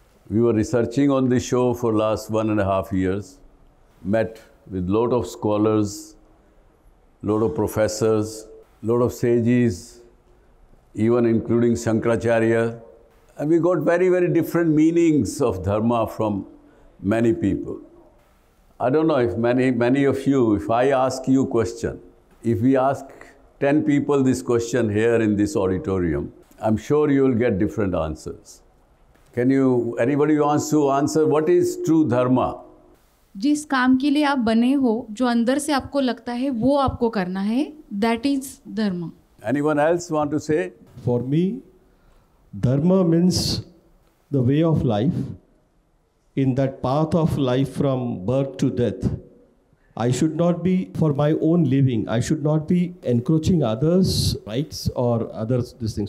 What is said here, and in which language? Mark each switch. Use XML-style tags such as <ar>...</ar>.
<en>We were researching on this show for last 1.5 years, met with a lot of scholars, lot of professors, lot of sages, even including Shankaracharya, and we got very, very different meanings of Dharma from many people. I don't know if many of you, if I ask you a question, if we ask 10 people this question here in this auditorium, I'm sure you will get different answers. Anybody wants to answer what is true Dharma?</en> <hi>जिस काम के लिए आप बने हो, जो अंदर से आपको लगता है वो आपको करना है,</hi> <en>that is dharma. Anyone else want to say? For me, dharma means the way of life. In that path of life from birth to death, I should not be for my own living. I should not be encroaching others' rights or others' this thing.</en>